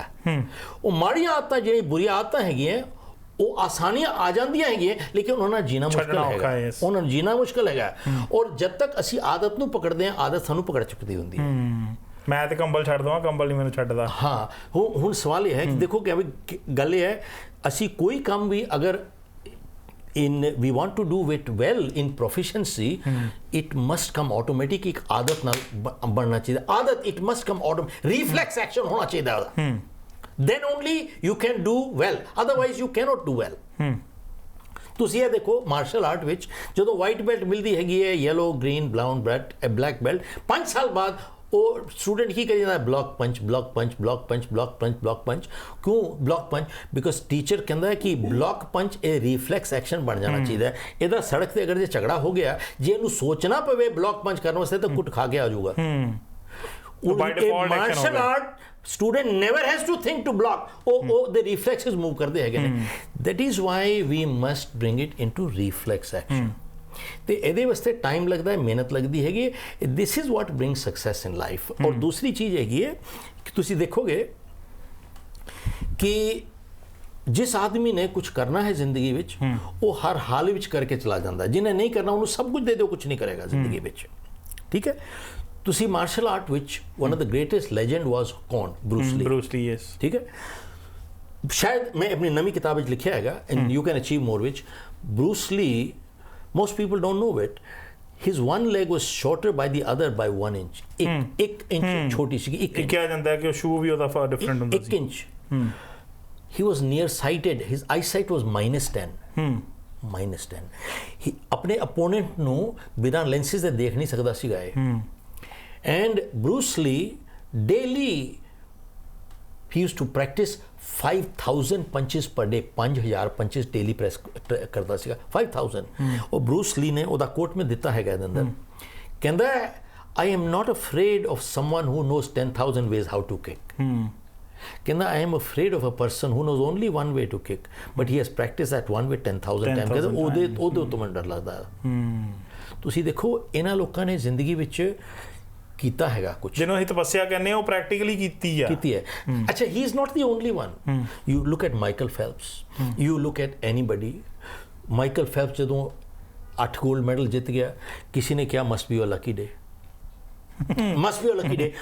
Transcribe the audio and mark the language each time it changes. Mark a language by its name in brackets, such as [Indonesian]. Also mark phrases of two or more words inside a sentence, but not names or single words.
[Punjabi] ਉਹ ਮਾੜੀਆਂ ਆਦਤਾਂ ਜਿਹੜੀਆਂ ਬੁਰੀਆਂ ਆਦਤਾਂ ਹੈਗੀਆਂ ਉਹ ਆਸਾਨੀਆਂ ਆ ਜਾਂਦੀਆਂ ਹੈਗੀਆਂ ਲੇਕਿਨ ਉਹਨਾਂ ਨਾਲ ਜੀਣਾ ਮੁਸ਼ਕਲ ਹੈਗਾ, ਉਹਨਾਂ ਨੂੰ ਜੀਣਾ ਮੁਸ਼ਕਲ ਹੈਗਾ। ਔਰ ਜਦ ਤੱਕ ਅਸੀਂ ਆਦਤ ਨੂੰ ਪਕੜਦੇ ਹਾਂ ਆਦਤ ਸਾਨੂੰ ਪਕੜ ਚੁੱਕਦੀ ਹੁੰਦੀ ਹੈ। ਮੈਂ ਤੇ ਕੰਬਲ ਛੱਡ ਦਵਾਂ, ਕੰਬਲ ਨਹੀਂ ਮੈਨੂੰ ਛੱਡਦਾ। ਹਾਂ, ਹੁਣ ਸਵਾਲ ਇਹ ਹੈ ਕਿ ਦੇਖੋ ਕਿ ਗੱਲ ਇਹ ਹੈ, ਅਸੀਂ ਕੋਈ ਕੰਮ ਵੀ ਅਗਰ [English] we want to do it well in proficiency, it must come automatic, [Punjabi] ਇੱਕ ਆਦਤ ਨਾਲ ਬਣਨਾ ਚਾਹੀਦਾ। [English] ਆਦਤ it must come automatic, reflex action [Punjabi] ਹੋਣਾ ਚਾਹੀਦਾ ਉਹਦਾ। [English] then only you can do well, otherwise you cannot do well। [Punjabi] ਤੁਸੀਂ ਇਹ ਦੇਖੋ [English] martial art [Punjabi] ਵਿੱਚ ਜਦੋਂ [English] white belt [Punjabi] ਮਿਲਦੀ ਹੈਗੀ ਹੈ, [English] yellow, green, brown belt, black belt, [Punjabi] 5 ਸਾਲ ਬਾਅਦ ਉਹ ਸਟੂਡੈਂਟ ਕੀ ਕਰੀ ਜਾਂਦਾ? [English] block punch, block punch, block punch, block punch, block punch. [Punjabi] ਕਿਉਂ [English] block punch? because teacher [Punjabi] ਕਹਿੰਦਾ ਹੈ ਕਿ [English] block punch [Punjabi] ਇਹ [English] reflex action [Punjabi] ਬਣ ਜਾਣਾ ਚਾਹੀਦਾ। ਇਹਦਾ ਸੜਕ ਤੇ ਅਗਰ ਜੇ ਝਗੜਾ ਹੋ ਗਿਆ, ਜੇ ਇਹਨੂੰ ਸੋਚਣਾ ਪਵੇ [English] block punch [Punjabi] ਕਰਨ ਵਾਸਤੇ ਤਾਂ ਕੁੱਟ ਖਾ ਕੇ ਆ ਜਾਊਗਾ। [English] martial art student never has to think to block, the reflexes move [Punjabi] ਕਰਦੇ ਹੈਗੇ ਨੇ। [English] that is why we must bring it into reflex action। [Punjabi] ਤੇ ਇਹਦੇ ਵਾਸਤੇ ਟਾਈਮ ਲੱਗਦਾ ਹੈ, ਮਿਹਨਤ ਲੱਗਦੀ ਹੈਗੀ। [English] this is what brings success in life। [Punjabi] ਔਰ ਦੂਸਰੀ ਚੀਜ਼ ਹੈਗੀ ਹੈ ਕਿ ਤੁਸੀਂ ਦੇਖੋਗੇ ਕਿ ਜਿਸ ਆਦਮੀ ਨੇ ਕੁਝ ਕਰਨਾ ਹੈ ਜ਼ਿੰਦਗੀ ਵਿੱਚ ਉਹ ਹਰ ਹਾਲ ਵਿੱਚ ਕਰਕੇ ਚਲਾ ਜਾਂਦਾ, ਜਿਹਨੇ ਨਹੀਂ ਕਰਨਾ ਉਹਨੂੰ ਸਭ ਕੁਝ ਦੇ ਦਿਓ, ਕੁਝ ਨਹੀਂ ਕਰੇਗਾ ਜ਼ਿੰਦਗੀ ਵਿੱਚ। ਠੀਕ ਹੈ। ਤੁਸੀਂ [English] martial art [Punjabi] ਵਿੱਚ [English] one of the greatest legend was [Punjabi] ਕੌਣ? ਬਰੂਸ ਲੀ। ਯੈਸ। ਠੀਕ ਹੈ। ਸ਼ਾਇਦ ਮੈਂ ਆਪਣੀ ਨਵੀਂ ਕਿਤਾਬ ਵਿੱਚ ਲਿਖਿਆ ਹੈਗਾ ਐਂਡ ਯੂ ਕੈਨ ਅਚੀਵ ਮੋਰ, ਵਿੱਚ ਬਰੂਸ ਲੀ, [English] most people don't know it, his one leg was shorter by the other by 1 inch। [Punjabi] ਇੱਕ ਇੰਚ ਛੋਟੀ ਸੀ, ਇੱਕ ਇੰਚ। ਕਿਹਾ ਜਾਂਦਾ ਹੈ ਕਿ ਉਹ ਸ਼ੂ ਵੀ ਉਹਦਾ [English] far different [Punjabi] ਹੁੰਦਾ ਸੀ। 1 ਇੰਚ। [English] he was near sighted, his eyesight was -10। [Punjabi] -10। he ਆਪਣੇ opponent ਨੂੰ ਬਿਨਾਂ lenses ਦੇ ਦੇਖ ਨਹੀਂ ਸਕਦਾ ਸੀਗਾ ਇਹ। [English] and Bruce Lee daily he used to practice 5000 punches per day, 5000 punches daily press [Punjabi] ਕਰਦਾ ਸੀਗਾ। 5000। ਉਹ ਬਰੂਸ ਲੀ ਨੇ ਉਹਦਾ ਕੋਟ ਮੈਂ ਦਿੱਤਾ ਹੈਗਾ ਇਹਦੇ ਅੰਦਰ, ਕਹਿੰਦਾ [English] I am not afraid of someone who knows 10,000 ways how to kick। ਕਹਿੰਦਾ I am afraid of a person who knows only one way to kick but he has practiced that one way 10,000 times। [Punjabi] ਕਹਿੰਦਾ ਉਹਦੇ ਤੋਂ ਮੈਨੂੰ ਡਰ ਲੱਗਦਾ। ਤੁਸੀਂ ਦੇਖੋ ਇਹਨਾਂ ਲੋਕਾਂ ਨੇ ਜ਼ਿੰਦਗੀ ਵਿੱਚ ਕੀਤਾ ਹੈਗਾ ਕੁਝ, ਜਿਹਨੂੰ ਅਸੀਂ ਤਪੱਸਿਆ ਕਹਿੰਦੇ ਆ, ਉਹ ਪ੍ਰੈਕਟੀਕਲੀ ਕੀਤੀ ਹੈ। [English] ਅੱਛਾ, he is not the only one. you look at Michael Phelps, you look at anybody. [Punjabi] ਮਾਈਕਲ ਫੈਲਪਸ ਜਦੋਂ 8 [English] gold medal [Punjabi] ਜਿੱਤ ਗਿਆ, ਕਿਸੇ ਨੇ ਕਿਹਾ [English] must be a lucky day, must be a lucky day.